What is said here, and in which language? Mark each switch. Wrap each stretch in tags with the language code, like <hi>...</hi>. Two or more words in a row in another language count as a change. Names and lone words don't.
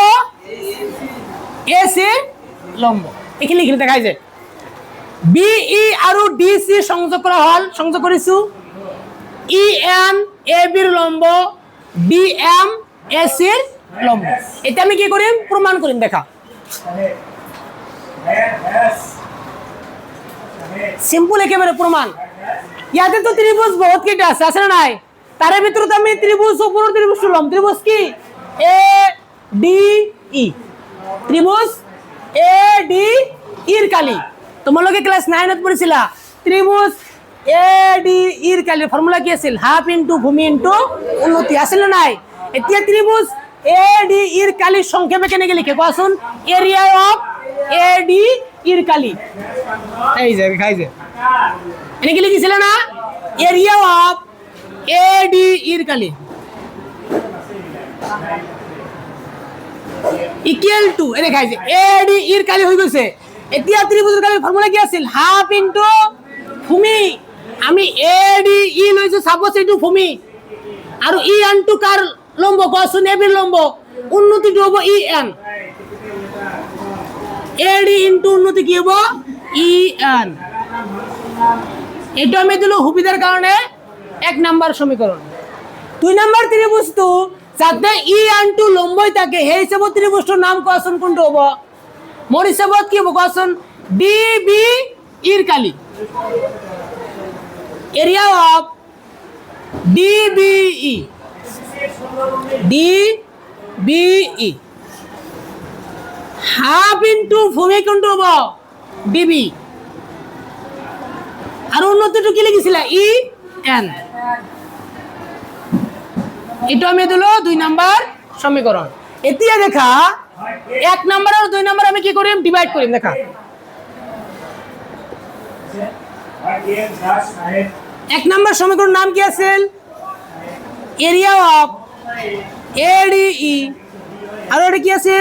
<as>এ সি লম্ব। এইখিনি লিখিলে দেখাই যায়। বি ই আৰু ডি সি সংযোগ কৰা হল, সংযোগ কৰিছো। ই এন এ বিৰ লম্ব, ডি এম এ সিৰ লম্ব। এটা আমি কি কৰিম? প্ৰমাণ কৰিম, দেখা। সিম্পল একেবারে প্রমাণ। ইয়াতে তো ত্রিভুজ বহুত কেটা আছে, আছে না নাই? তার ভিতরে আমি ত্রিভুজ উপর ত্রিভুজ লম। ত্রিভুজ কি? এ ডি ই। ত্রিভুজ এ ডি ইর কালি তোমালোকে ক্লাস 9 পড়েছিলা। ত্রিভুজ এ ডি ইর কালি ফর্মুলা কি আছিল?</as> <en>half into</en> <as>ভূমি ইনটু উন্নতি, আছিল না নাই? এতিয়া ত্রিভুজ এ ডি ইর কালি সংক্ষেপে কেনেকে লিখে কোৱাচোন?</as> <en>area of</en> <as>এ ডি ইর কালি। এই যে খাই যে এনেকে লিখিছিল না?</as> <en>area of</en> <as>এ ডি ইর কালি</as> <en>equal to</en> <as>এনে খাই যে এ ডি ইর কালি হৈ গৈছে। এতিয়া ত্রিভুজের কালি ফর্মুলা কি আছিল?</as> <en>half into</en> <as>ভূমি। আমি এ ডি ই লৈছো, সাপোজ এইটো ভূমি, আৰু ই এন টু কার লম্ব কোৱাচোন? এ বিৰ লম্ব। উন্নতিটো হ'ব ই এন। এ ডি ইনটু উন্নতি কি হব? ই এন। এটা আমি দিলো সুবিধার কারণে 1 নাম্বার সমীকরণ। 2 নাম্বার ত্রিভুজটো যাতে ই এন টু লম্বই থাকে, সেই হিসাবত ত্রিভুজটোৰ নাম কোৱাচোন কোনটো হ'ব? মোৰ হিসাবত কি হ'ব কোৱাচোন? ডি বি ইৰ কালি।</as> <en>area of</en> <as>ডি বি ই, ডি বি ই</as> <en>half into</en> <as>ভূমি কোনটো হ'ব? ডিবি। আর উন্নতিটো কি লিখিছিলা? ই এন। এটা আমি দিলো 2 নাম্বার সমীকরণ। এতিয়া দেখা 1 নাম্বার আর 2 নাম্বার আমি কি করিম? ডিভাইড করিম, দেখা। 1 নাম্বার সমীকরণ নাম কি আছিল?</as> <en>area of</en> <as>এ ডি ই, আর এটা কি আছিল?</as>